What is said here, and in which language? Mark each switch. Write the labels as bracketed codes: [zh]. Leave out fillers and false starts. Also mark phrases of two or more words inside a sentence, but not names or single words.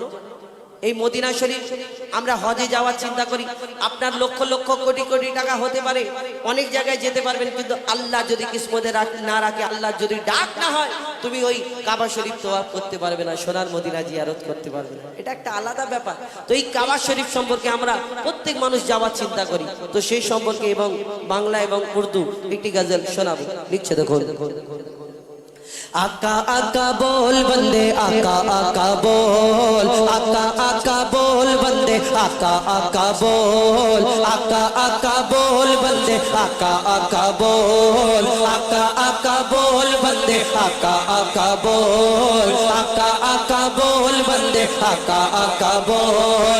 [bn] এই মদিনা শরীফ আমরা হজে যাওয়ার চিন্তা করি, আপনার লক্ষ লক্ষ কোটি কোটি টাকা হতে পারে, অনেক জায়গায় যেতে পারবেন, কিন্তু আল্লাহ যদি কিসমতে না রাখে, আল্লাহ যদি ডাক না হয়, তুমি ওই কাবা শরীফ তোয়াফ করতে পারবে না, সোনার মদিনা জিয়ারত করতে পারবে না। এটা একটা আলাদা ব্যাপার। তো এই কাবা শরীফ সম্পর্কে আমরা প্রত্যেক মানুষ যাওয়ার চিন্তা করি। তো সেই সম্পর্কে এবং বাংলা এবং উর্দু একটি গজল শোনাবো। লিখছে দেখুন, [ur] آقا آقا بول بندے آقا آقا بول، آقا آقا بول بندے آقا آقا بول، آقا آقا بول بندے آقا آقا بول، آقا آقا بول بندے آقا آقا بول، آقا آقا بول بندے آقا آقا بول.